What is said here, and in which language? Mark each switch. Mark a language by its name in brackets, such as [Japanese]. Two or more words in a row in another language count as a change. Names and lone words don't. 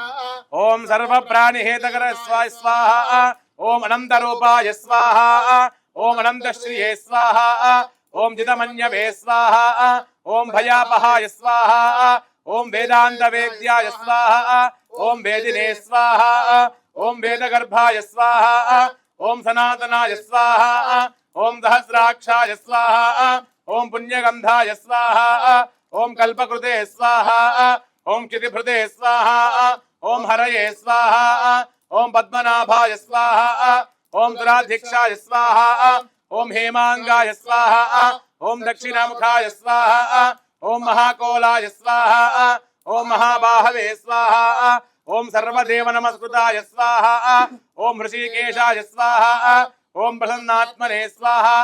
[Sanskrit] ॐ सर्वप्राणिहेतकर स्वाहा ॐ अनन्तरूपाय स्वाहा ॐ अनन्तश्रिये स्वाहा ॐ जितमन्यवे स्वाहा ॐ भयापहाय स्वाहा ॐ वेदान्तवेद्याय स्वाहा ॐ वेदिने स्वाहा ॐ वेदगर्भाय स्वाहा ఓం సనాతనాయ స్వాహ ఓం సహస్రాక్షాయ స్వాహ ఓం పుణ్యగంధాయ స్వాహ ఓం కల్పకృతే స్వాహ ఓం క్షితిభృతే స్వాహ ఓం హరయే స్వాహ ఓం పద్మనాభాయ స్వాహ ఓం దురాధ్యక్షాయ స్వాహ ఓం హేమాంగాయ స్వాహ ఓం దక్షిణముఖాయ స్వాహ ఓం మహాకోలాయ స్వాహ ఓం మహాబాహవే స్వాహ ఓం సర్వదేవ నమస్కృతాయ స్వాహ ఓం హృషికేశాయ స్వాహ ఓం ప్రసన్నాత్మనే స్వాహ